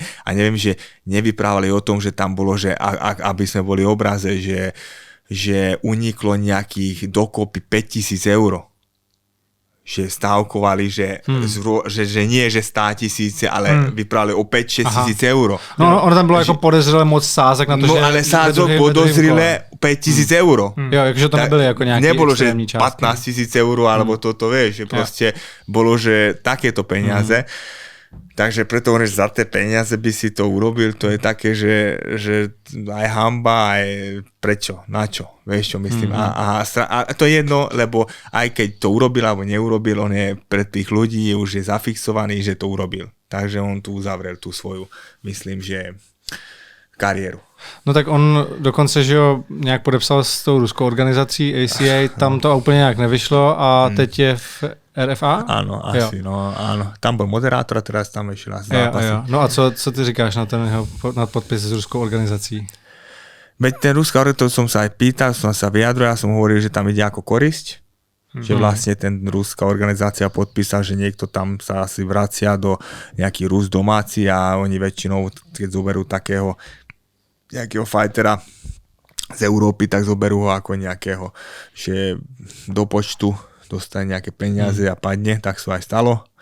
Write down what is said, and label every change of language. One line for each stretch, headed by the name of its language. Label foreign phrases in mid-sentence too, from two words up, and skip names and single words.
Slovak: A neviem, že nevyprávali o tom, že tam bolo, že aby sme boli obraze, že uniklo nejakých dokopy 5,000 eur. Že stávkovali, že nie, že 100 000, ale vyprávali o 5-6 tisíc eur.
Czech: No, ono tam bylo jako podezřelé moc sázek na to, no, že...
Slovak: ale sázok podozřelé 5,000 eur.
Czech: Jo, jakože to nebyly jako nějaký
Slovak: nebolo, že
Czech: extrémní částky.
Slovak: 15,000 eur, alebo toto, vieš, že proste bolo, že takéto peniaze. Takže preto hovorím, že za tie peniaze by si to urobil, to je také, že aj hamba, aj prečo, na čo, vieš čo myslím. A to je jedno, lebo aj keď to urobil alebo neurobil, on je pred tých ľudí, už je zafixovaný, že to urobil. Takže on tu uzavrel tú svoju, myslím, že kariéru.
Czech: No tak on dokonce, že jo, nějak podepsal s tou ruskou organizací ACA, tam to úplně nějak nevyšlo a teď je v RFA?
Slovak: Áno, asi, no áno. Tam bol moderátor a teraz tam išiel na zápasy.
Czech: No a co ty říkáš na ten jeho podpis s ruskou organizací?
Slovak: Veď ten ruská organizácia, som sa aj pýtal, som sa vyjadril, ja som hovoril, že tam ide ako korisť, že vlastne ten ruská organizácia podpísal, že niekto tam sa asi vracia do nejaký Rus domáci a oni väčšinou, keď zoberú takého nejakého fightera z Európy, tak zoberú ho ako nejakého, že do počtu dostane nejaké peniaze a padne, tak sa aj stalo.